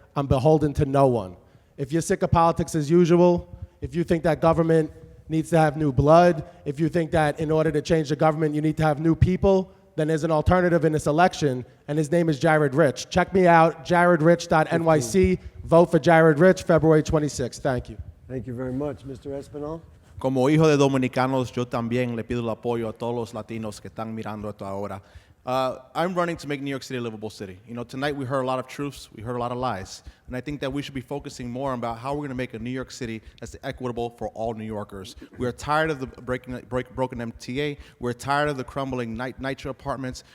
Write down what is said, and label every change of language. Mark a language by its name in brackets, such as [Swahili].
[English] I'm beholden to no one. If you're sick of politics as usual, if you think that government needs to have new blood, if you think that in order to change the government you need to have new people, then there's an alternative in this election, and his name is Jared Rich. Check me out, jaredrich.nyc. Vote for Jared Rich, February 26th. Thank you. Thank you very much. Mr. Espinal? [Spanish] Como hijo de dominicanos, yo también le pido el apoyo a todos los latinos que están mirando esto ahora. [English] I'm running to make New York City a livable city. You know, tonight we heard a lot of truths, we heard a lot of lies, and I think that we should be focusing more about how we're going to make a New York City that's equitable for all New Yorkers. We're tired of the broken MTA. We're tired of the crumbling NYCHA apartments.